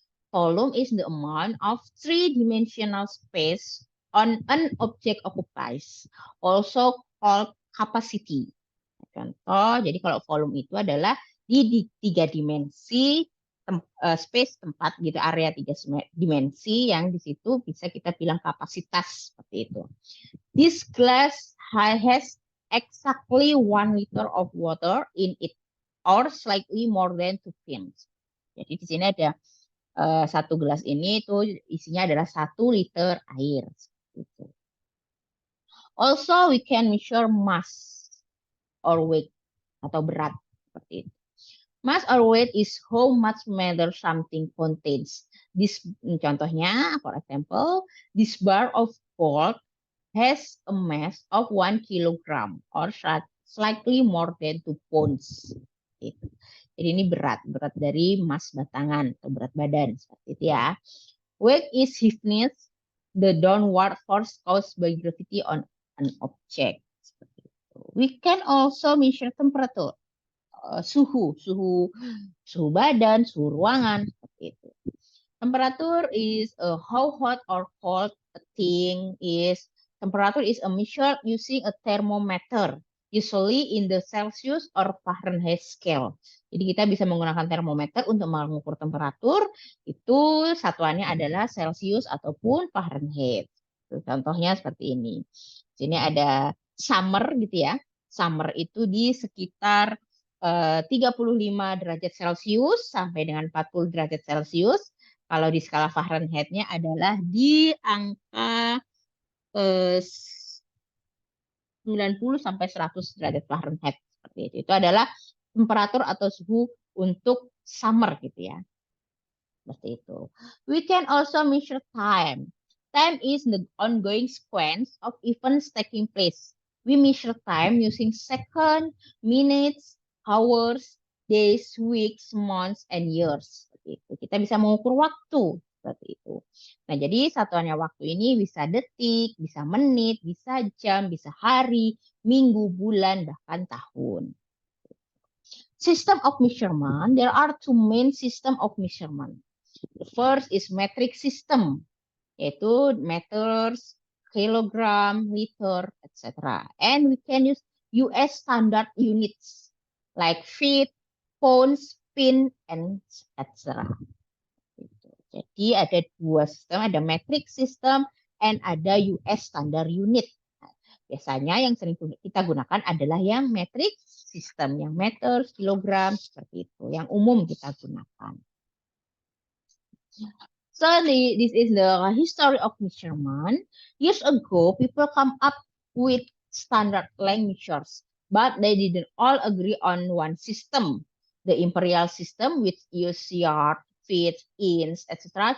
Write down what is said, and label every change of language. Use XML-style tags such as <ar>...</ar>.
<en>Volume is the amount of three-dimensional space on an object occupies, also called capacity.</en> <id>Contoh, jadi kalau volume itu adalah di 3 dimensi space tempat gitu, area 3 dimensi yang di situ bisa kita bilang kapasitas seperti itu.</id> <en>This glass has exactly 1 liter of water in it, or slightly more than 2 pints.</en> <id>Jadi di sini ada satu gelas ini itu isinya adalah 1 liter air.</id> <en>Gitu. Also, we can measure mass or weight</en> <id>atau berat seperti itu.</id> <en>Mass or weight is how much matter something contains. This contohnya, for example, this bar of gold has a mass of 1 kilogram or slightly more than 2 pounds.</en> <id>Gitu. Jadi ini berat dari mas batangan atau berat badan seperti itu ya.</id> <en>Weight is heaviness, the downward force caused by gravity on an object.</en> <id>Seperti itu.</id> <en>We can also measure temperature,</en> <id>suhu badan, suhu ruangan seperti itu.</id> <en>Temperature is how hot or cold a thing is. Temperature is a measure using a thermometer, usually in the Celsius or Fahrenheit scale.</en> <id>Jadi kita bisa menggunakan termometer untuk mengukur temperatur. Itu satuannya adalah Celsius ataupun Fahrenheit. Contohnya seperti ini. Sini ada summer gitu ya. Summer itu di sekitar 35 derajat Celcius sampai dengan 40 derajat Celcius. Kalau di skala Fahrenheit-nya adalah di angka 90 sampai 100 derajat Fahrenheit seperti itu. Itu adalah temperatur atau suhu untuk summer gitu ya. Seperti itu.</id> <en>We can also measure time. Time is the ongoing sequence of events taking place. We measure time using seconds, minutes, hours, days, weeks, months, and years.</en> <id>Seperti itu. Kita bisa mengukur waktu seperti itu. Nah, jadi satuannya waktu ini bisa detik, bisa menit, bisa jam, bisa hari, minggu, bulan, bahkan tahun.</id> <en>System of measurement, there are two main system of measurement. The first is metric system, yaitu meters, kilogram, liter, etc. And we can use US standard units like feet, pounds, pin, and etc.</en> <id>Jadi ada dua sistem, ada metric system and ada US standard unit. Biasanya yang sering kita gunakan adalah yang metric system, yang meter, kilogram, seperti itu. Yang umum kita gunakan.</id> <en>So this is the history of measurement. Years ago, people come up with standard length measures, but they didn't all agree on one system. The imperial system, which used yard, feet, inch, etc.</en>